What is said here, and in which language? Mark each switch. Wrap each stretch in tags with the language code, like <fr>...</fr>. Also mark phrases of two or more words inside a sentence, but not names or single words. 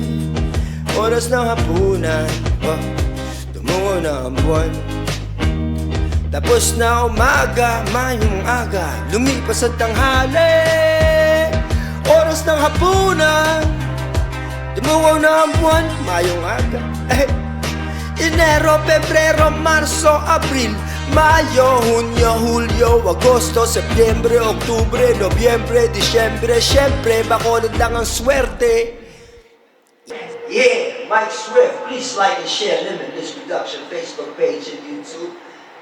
<tl>Oras ng hapunan, oh. Tumungo na ang buwan. Tapos na umaga, mayong aga. Lumipas ang tanghali, oras ng hapunan. Tumungo na ang buwan, mayong aga. Enero, Pebrero, Marso, Abril, Mayo, Hunyo, Hulyo, Agosto, Setyembre, Oktubre, Nobyembre, Disyembre. Siyempre, Bacolod lang ang swerte.</tl> <en>Yeah, Mike Swift. Please like and share Limitless Production Facebook page and YouTube.</en>